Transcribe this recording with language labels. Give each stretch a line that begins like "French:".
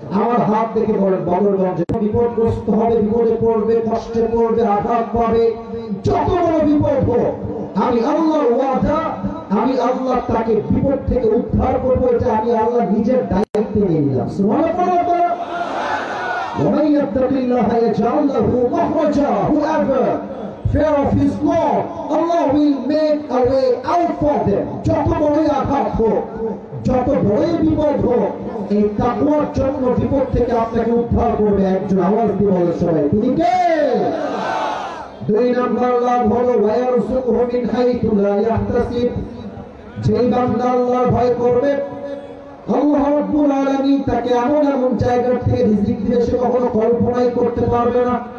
Bangla: আমার হাত দেখে বলেন, বদরগঞ্জে বিপদগ্রস্ত হবে, বিপদে পড়বে, কষ্টে পড়বে, আঘাত পাবে, যত বড় বিপদ হোক আমি আল্লাহর ওয়াদা, আমি আল্লাহ তাকে বিপদ থেকে উদ্ধার করবো, এটা আমি আল্লাহ নিজের দায়িত্বে নিয়ে নিলাম। সুবহানাল্লাহ।
Arabic: ومن يتق الله يجعل له مخرجا,
English: whoever fear of his Lord, Allah will make a way out for them.
Bangla: যত বড়ই আঘাত হোক, যত বড়ই বিপদ হোক, এই তাকওয়ার জন্য বিপদ থেকে আপনাকে উদ্ধার করবে একজন। আওয়াজ দিয়ে বলে সবাই, তিনি কে? দুই নম্বর লাভ হলো
Arabic: ওয়ায়ারযুকুহু মিন হাইথু লা ইয়াহতাসিব।
Bangla: যেই বান্দা আল্লাহর ভয় করবে, আল্লাহ রাব্বুল আলামিন তাকে এমন এমন জায়গা থেকে রিজিক দিবে সে কখনো কল্পনাই করতে পারবে না।